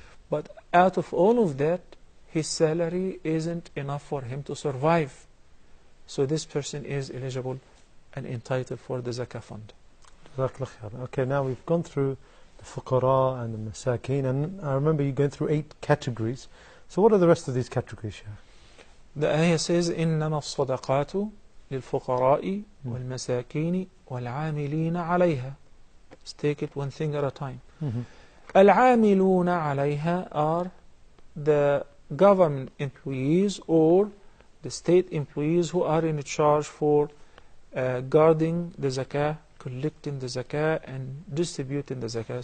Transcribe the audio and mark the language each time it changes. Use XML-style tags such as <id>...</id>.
<en>But out of all of that, his salary isn't enough for him to survive. So this person is eligible and entitled for the zakah fund. Okay, now we've gone through the fuqara and the masakin, and I remember you going through 8 categories. So what are the rest of these categories, Sheikh? The ayah says,</en> <ar>إِنَّمَا الصَّدَقَاتُ لِلْفُقَرَاءِ وَالْمَسَاكِينِ وَالْعَامِلِينَ عَلَيْهَا.</ar> <en>Let's take it one thing at a time.</en> <ar>الْعَامِلُونَ عَلَيْهَا</ar> <en>are the government employees or the state employees who are in charge for guarding the zakah, collecting the zakah, and distributing the zakah.</en>